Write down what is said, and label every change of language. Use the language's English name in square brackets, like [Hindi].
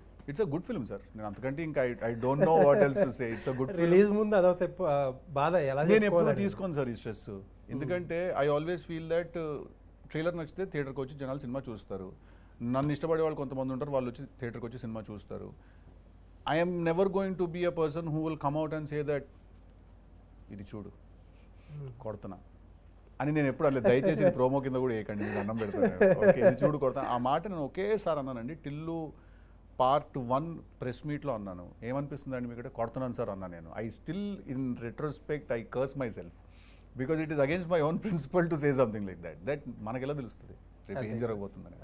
[English] It's a good film sir. [Telugu] నేను అంతకంటే ఇంకా [English] I don't know what else to say. It's a good film. [Telugu] Release ముందు అదొక బాధ, ఎలా నేను ఎప్పుడు తీసుకోను సార్ ఈ స్ట్రెస్, ఎందుకంటే [English] I always feel that [Telugu] trailer నచ్చితే థియేటర్కి వచ్చి జనాలు సినిమా చూస్తారు. నన్ను ఇష్టపడే వాళ్ళు కొంతమంది ఉంటారు, వాళ్ళు వచ్చి థియేటర్కి వచ్చి సినిమా చూస్తారు. [English] I am never going to be a person who will come out and say that [Telugu] ఇది చూడు కొడుతున్నా అని నేను ఎప్పుడు అనలేదు. దయచేసి ఇది ప్రోమో కింద కూడా వేయకండి, నేను అన్నం పెడతాను. ఓకే ఇది చూడు కొడతా, ఆ మాట నేను ఒకేసారి అన్నానండి. టిల్లు Part 1 ప్రెస్ మీట్లో అన్నాను. ఏమనిపిస్తుంది అండి మీకంటే కొడుతున్నాను సార్ అన్నా నేను. [English] I still in retrospect I curse myself because it is against my own principle to say something like that [Telugu] మనకి ఎలా తెలుస్తుంది రేపు ఏం జరగబోతుందని.